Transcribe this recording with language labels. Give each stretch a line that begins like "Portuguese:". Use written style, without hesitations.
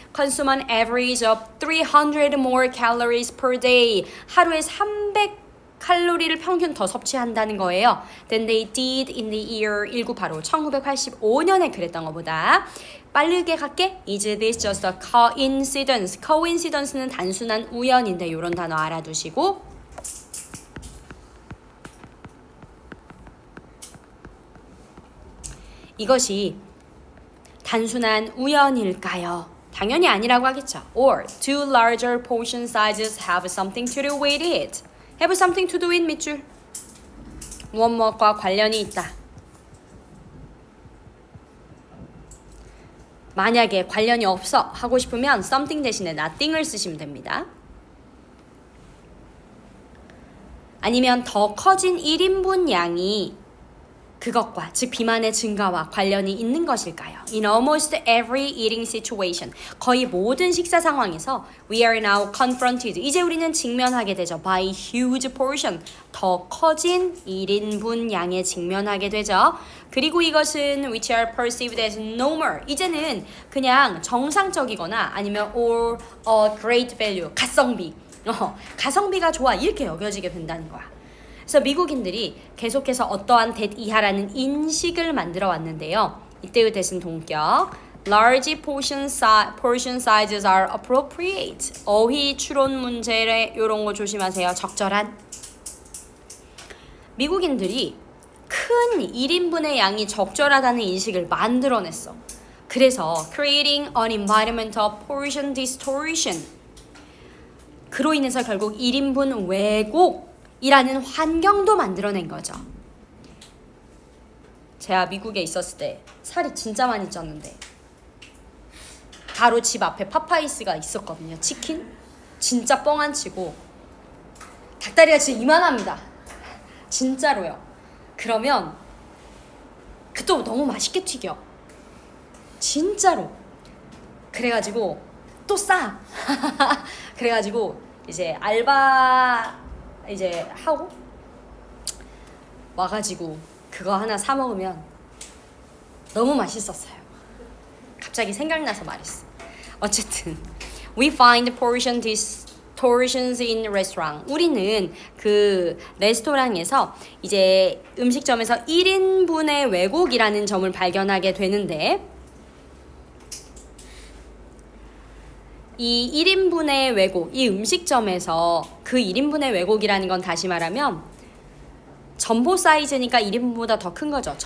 English: consume an average of 300 more calories per day.
Korean: 하루에 300 칼로리를 평균 더 섭취한다는 거예요.
English: Than they did in the year 1985.
Korean: 1985년에 그랬던 것보다. 빠르게 갈게.
English: Is this just a coincidence?
Korean: coincidence는 단순한 우연인데 이런 단어 알아두시고. 이것이 단순한 우연일까요? 당연히 아니라고 하겠죠.
English: Or do larger portion sizes have something to do with it? Have something to do with
Korean: 밑줄. 무엇과 관련이 있다. 만약에 관련이 없어 하고 싶으면 something 대신에 nothing을 쓰시면 됩니다. 아니면 더 커진 1인분 양이 그것과 즉 비만의 증가와 관련이 있는 것일까요?
English: In almost every eating situation,
Korean: 거의 모든 식사 상황에서
English: we are now confronted,
Korean: 이제 우리는 직면하게 되죠.
English: by huge portion,
Korean: 더 커진 1인분 양에 직면하게 되죠. 그리고 이것은
English: which are perceived as normal,
Korean: 이제는 그냥 정상적이거나 아니면
English: or a great value,
Korean: 가성비, 가성비가 좋아 이렇게 여겨지게 된다는 거야. 그래서 미국인들이 계속해서 어떠한 that 이하라는 인식을 만들어 왔는데요. 이때의 that은 동격.
English: Large portion sizes are appropriate.
Korean: 어휘 추론 문제에 이런 거 조심하세요. 적절한. 미국인들이 큰 1인분의 양이 적절하다는 인식을 만들어냈어. 그래서
English: creating an environment of portion distortion.
Korean: 그로 인해서 결국 1인분 왜곡 이라는 환경도 만들어낸 거죠. 제가 미국에 있었을 때 살이 진짜 많이 쪘는데 바로 집 앞에 파파이스가 있었거든요. 치킨? 진짜 뻥 안 치고 닭다리가 진짜 이만합니다. 진짜로요. 그러면 그또 너무 맛있게 튀겨. 진짜로. 그래가지고 또 싸. 그래가지고 이제 알바 이제 하고 와가지고 그거 하나 사 먹으면 너무 맛있었어요. 갑자기 생각나서 말했어. 어쨌든
English: we find portion distortions in restaurant.
Korean: 우리는 그 레스토랑에서 이제 음식점에서 1인분의 왜곡이라는 점을 발견하게 되는데 이 1인분의 왜곡, 이 음식점에서 그 1인분의 왜곡이라는 건 다시 말하면 전보 사이즈니까 1인분보다 더 큰 거죠.